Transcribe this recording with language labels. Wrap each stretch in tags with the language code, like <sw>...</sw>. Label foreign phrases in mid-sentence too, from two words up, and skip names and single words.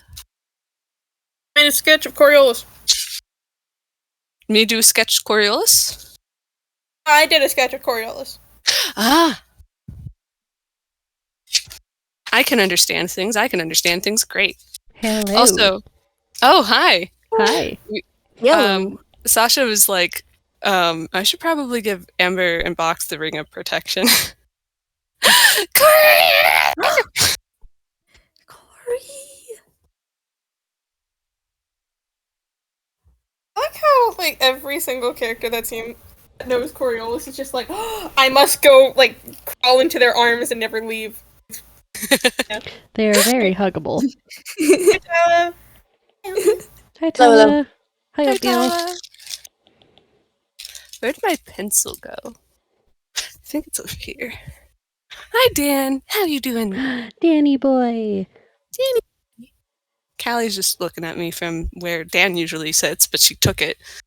<en>I made a sketch of Coriolis. Me do sketch Coriolis? I did a sketch of Coriolis. Ah. I can understand things. I can understand things great. Hello. Also, oh, hi. Hi. Sasha was like, I should probably give Amber and Box the Ring of Protection. Corey. I like how, like, every single character that knows Coriolis is just like, oh, I must go, like, crawl into their arms and never leave. Yeah. They are very huggable. Hi, Tala. Hi, Tala. Hi, Hi, Oatmeal. Tala. Where'd my pencil go? I think it's over here. Hi, Dan. How you doing? Danny boy. Danny. Callie's just looking at me from where Dan usually sits, but she took it.</en>